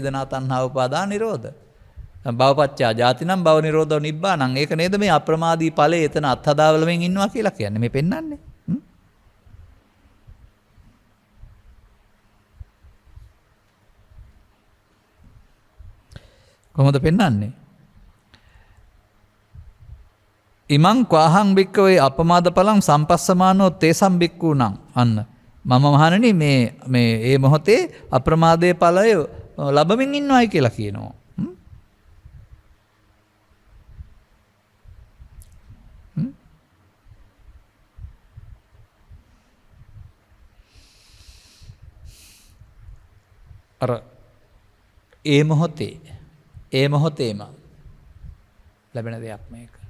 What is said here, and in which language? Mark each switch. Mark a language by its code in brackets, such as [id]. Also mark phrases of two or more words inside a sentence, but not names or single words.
[pi] වේදනා තණ්හා උපාදාන නිරෝධ. භවපච්චා ජාතිනම් භව නිරෝධෝ නිබ්බානං. [si] ඒක නේද මේ අප්‍රමාදී ඵලයේ එතන අත්හදාවලමින් ඉන්නවා කියලා කියන්නේ. මේ පෙන්වන්නේ. කොහොමද පෙන්වන්නේ? [pi] ඉමං ක්වාහං භික්කවේ අපමාද ඵලං සම්පස්සමානෝ තේසම් භික්ඛූණං. [si] අන්න මම මහණනි මේ ඒ මොහොතේ අප්‍රමාදයේ ඵලය ලැබමින් ඉන්නවයි කියලා කියනවා. අර ඒ මොහොතේම ලැබෙන දෙයක් මේක.